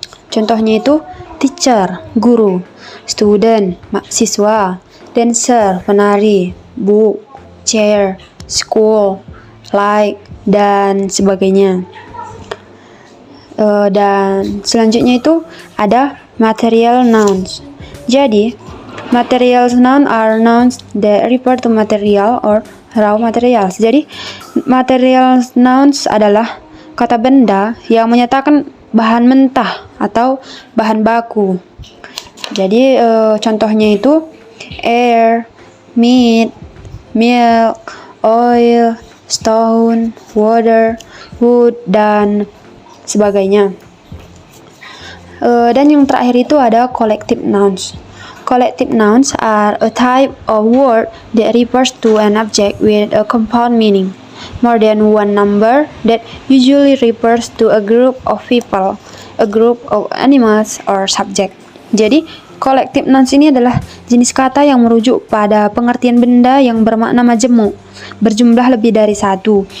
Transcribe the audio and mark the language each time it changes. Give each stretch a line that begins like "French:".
Indonesian: Contohnya itu teacher, guru, student, mahasiswa, dancer, penari,
English: book, chair, school, like,
Indonesian: dan sebagainya. Dan selanjutnya itu ada material nouns.
English: Jadi, material nouns are nouns that refer to material or raw materials.
Indonesian: Jadi, material nouns adalah kata benda yang menyatakan bahan mentah atau bahan baku. Jadi, contohnya itu
English: air, meat, milk, oil, stone, water, wood,
Indonesian: dan sebagainya. Dan yang terakhir itu ada collective nouns.
English: Collective nouns are a type of word that refers to an object with a compound meaning, more than one number, that usually refers to a group of people, a group of animals, or subject.
Indonesian: Jadi, collective nouns ini adalah jenis kata yang merujuk pada pengertian benda yang bermakna majemuk, berjumlah lebih dari satu.